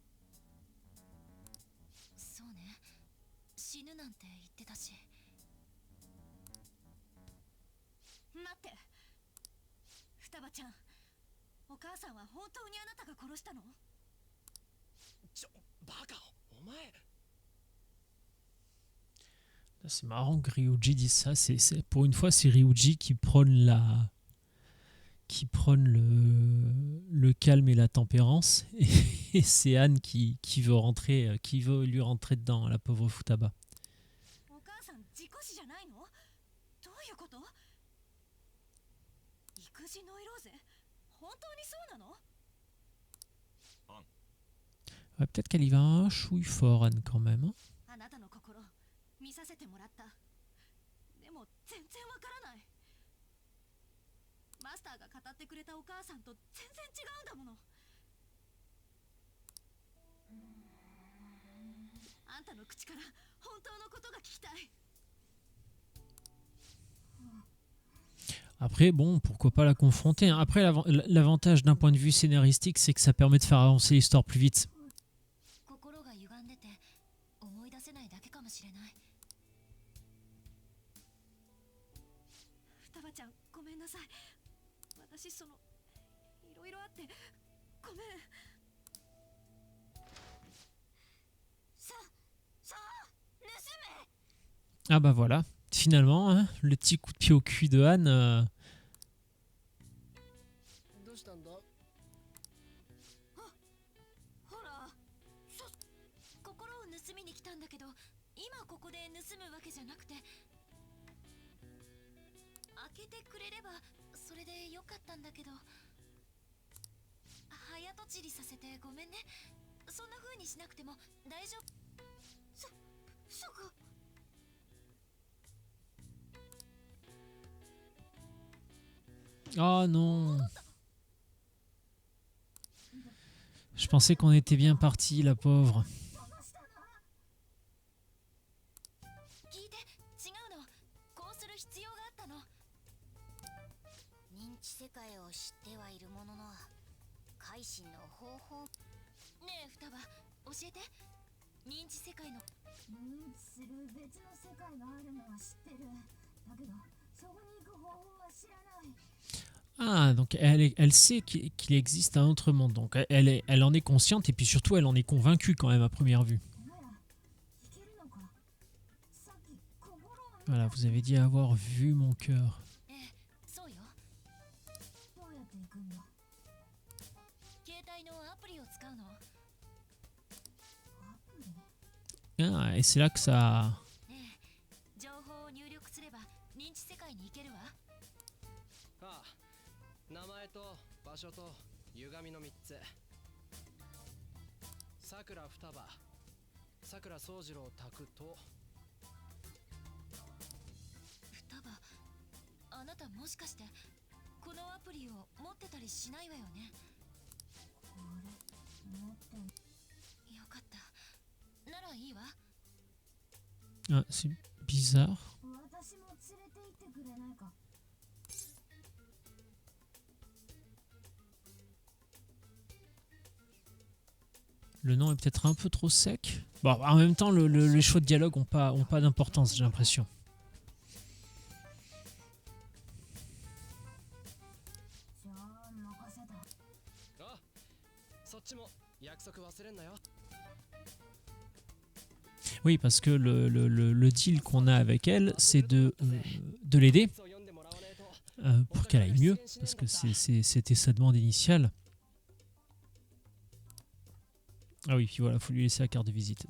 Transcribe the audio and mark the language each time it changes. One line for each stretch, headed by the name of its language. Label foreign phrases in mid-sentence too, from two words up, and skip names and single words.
Japanese: そうね、死ぬなんて言ってたし。待って、双葉ちゃん、お母さんは本当にあなたが殺したの？バカ、お前。
French: C'est marrant que Ryuji dise ça. Pour une fois, c'est Ryuji qui prône le calme et la tempérance, et c'est Anne qui veut lui rentrer dedans, la pauvre Futaba.
Japanese: お母さん事故死じゃないの？どういうこと？育児ノイローゼ？本当にそうなの？
French: Ouais, peut-être qu'elle y va un chouille fort, Anne, quand même. Hein.
Japanese: あなたの心見させてもらった。でも全然わからない。マスターが語ってくれたお母さんと全然違うんだもの。んたの口から本当のことが聞きたい。
French: Après, bon, pourquoi pas la confronter, hein. Après, l'avantage d'un point de vue scénaristique, c'est que ça permet de faire avancer l'histoire plus vite.
Japanese: 心が歪んでて思い出せないだけかもしれない。双葉ちゃん、ごめんなさい。私いろいろあってごめん。さあ、盗め。
French: Ah bah voilà, finalement, hein, le petit coup de pied au cul de Han.
Japanese: どうしたんだ？ほら、心を盗みに来たんだけど、今ここで盗むわけじゃなくて、開けてくれればそれでよかったんだけど、早とちりさせてごめんね。そんな風にしなくても大丈夫。そうか。
French: Oh non. Je pensais qu'on était bien parti, la pauvre.
Japanese: 聞いて、違うの。こうする必要があったの。認知世界を知ってはいるものの、改心の方法。ねえ、双葉、教えて。認知世界の。認知する別の世界があるのは知ってる。だけど、そこに行く方法は知らない。
French: Ah, donc elle sait qu'il existe un autre monde. Donc elle en est consciente et puis surtout elle en est convaincue quand même à première vue. Voilà, vous avez dit avoir vu mon cœur. Ah, et c'est là que ça...
Japanese: 名前と場所と歪みの3つ。さくら双葉、さくら宗次郎宅と。双葉、あなたもしかしてこのアプリを持ってたりしないわよね。あれ、持って。よかった。ならいいわ。
French: Ah, c'est bizarre.
Japanese: 私も連れて行ってくれないか。
French: Le nom est peut-être un peu trop sec. Bon, en même temps, les choix de dialogue ont pas d'importance, j'ai l'impression.
Japanese: そっちも約束忘れんなよ。
French: Oui, parce que le deal qu'on a avec elle, c'est de l'aider pour qu'elle aille mieux, parce que c'était sa demande initiale. Ah oui, puis voilà, il faut lui laisser la carte de visite.